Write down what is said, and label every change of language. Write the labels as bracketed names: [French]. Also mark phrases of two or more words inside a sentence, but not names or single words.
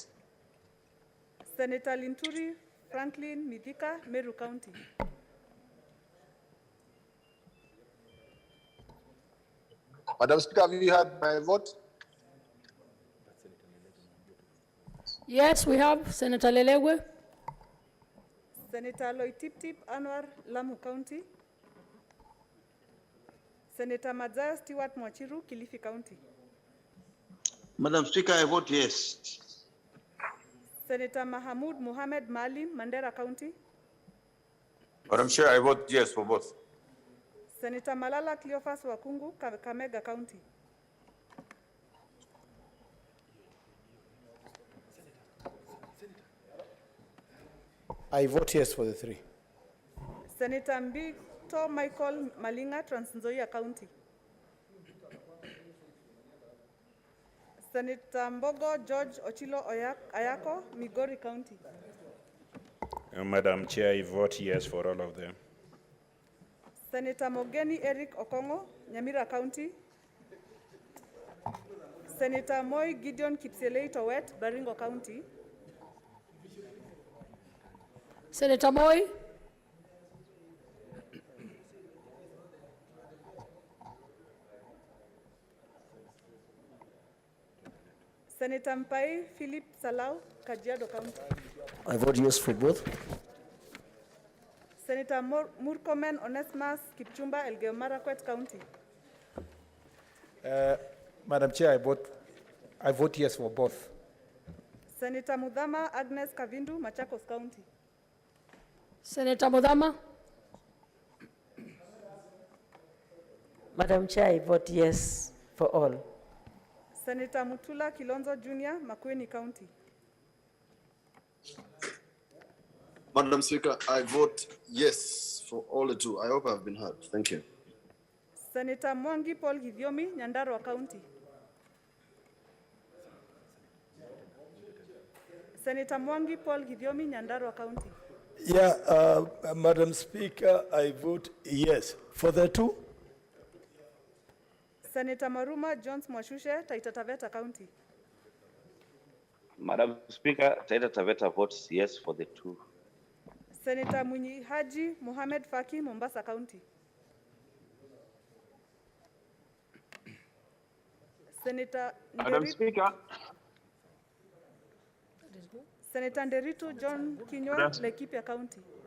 [English] Senator Linturi Franklin Midika, Meru County. Madam Speaker, have you heard my vote? Yes, we have Senator Lelegwe. Senator Loitip Anwar, Lamu County. Senator Mazaya Stewart Mwachiru, Kilifi County. Madam Speaker, I vote yes. Senator Mahamoud Mohamed Malim, Mandera County. Madam Chair, I vote yes for both. Senator Malala Cleophas Wakungu, Kakamega County. I vote yes for the 3. Senator Mbito Michael Malinga, Trans Nzoia County. Senator Mbogo George Ochilo Ayako, Migori County. Madam Chair, I vote yes for all of them. Senator Mogeni Eric Okongo, Nyamira County. Senator Moi Gideon Kipselei Towet, Baringo County. Senator Moi. Senator Mpai Philip Salau, Kajiado County. I vote yes for both. Senator Murkomen Onesmus Kipchumba, Elgeyo Marakwet County. Madam Chair, I vote yes for both. Senator Mudhama Agnes Kavindu, Machakos County. Senator Mudhama. Madam Chair, I vote yes for all. Senator Mutula Kilonzo Jr., Makueni County. Madam Speaker, I vote yes for all the two. I hope I've been heard. Thank you. Senator Mwangi Paul Githiomi, Nyandarua County. Senator Mwangi Paul Githiomi, Nyandarua County. Yeah, Madam Speaker, I vote yes for the two. Senator Maruma Jones Mwashushe, Taita Taveta County. Madam Speaker, Taita Taveta votes yes for the two. Senator Munyi Haji Mohamed Faki, Mombasa County. Senator Madam Speaker. Senator Nderitu John Kinywa, Laikipia County.